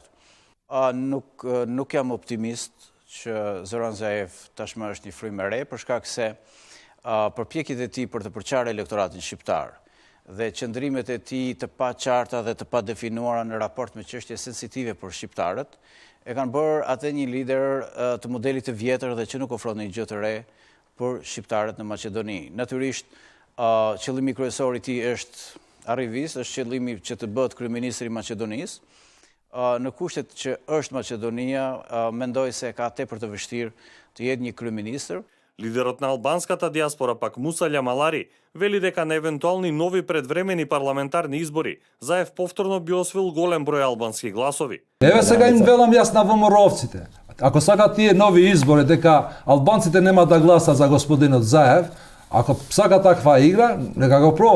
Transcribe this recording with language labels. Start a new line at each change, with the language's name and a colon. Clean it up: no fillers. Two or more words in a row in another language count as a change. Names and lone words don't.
Albanian: Nuk jam optimist që Zoran Zaev tashmë është një frymë e re, për shkak se përpjekjet e tij për të përqarë elektoratin shqiptar dhe qëndrimet e tij të paqarta dhe të padefinuara në raport me çështje sensitive për shqiptarët e kanë bërë atë një lider të modelit të vjetër dhe që nuk ofron një gjë të re për shqiptarët në Maqedoni. Natyrisht, qëllimi kryesor i tij është arrivis, është qëllimi që të bëhet kryeministri i Maqedonisë. Në kushtet që është Maqedonia, mendoj se ka tepër të vështirë të jetë një kryeministër.
Macedonian: Лидерот на албанската диаспора пак Муса Љамалари вели дека на евентуални нови предвремени парламентарни избори Заев повторно би освоил голем број албански гласови. Еве сега им велам јас на ВМРО-овците. Ако сакат тие нови избори дека албанците нема да гласат за господинот Заев, ако сака таква игра, нека го проба.